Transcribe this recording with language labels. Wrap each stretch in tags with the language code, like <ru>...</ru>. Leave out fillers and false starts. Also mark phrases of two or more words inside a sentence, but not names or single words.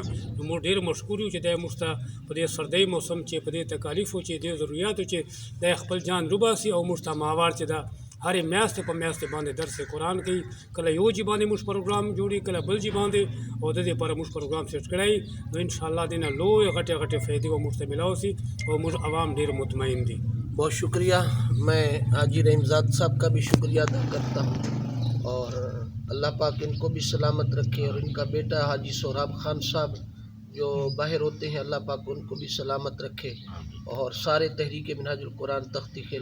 <ps>نو موږ ډېر مشکور یو چې دی موږ ته په دې سردی موسم چې په دې تکالیفو چې دې ضروریاتو چې دی خپل جان روباسي او موږ ته ماوار چې دا هرې میاشتې په میاشتې باندې درس قرآن کوي، کله یو جي باندې موږ پروګرام جوړي کله بل جي باندې او د دې لپاره موږ پروګرام سیټ کړی. نو انشاءالله دې نه لویې غټې غټې فایدې به موږ ته میلاو سي او موږ عوام ډېر مطمئن دي.</ps> <ur>بہت شکریہ. میں حاجی رحیم زاد صاحب کا بھی شکریہ ادا کرتا ہوں اور اللہ پاک ان کو بھی سلامت رکھے اور ان کا بیٹا حاجی سہراب خان صاحب جو باہر ہوتے ہیں اللہ پاک ان کو بھی سلامت رکھے اور سارے تحریک منہاج القرآن تختی خیل.</ur>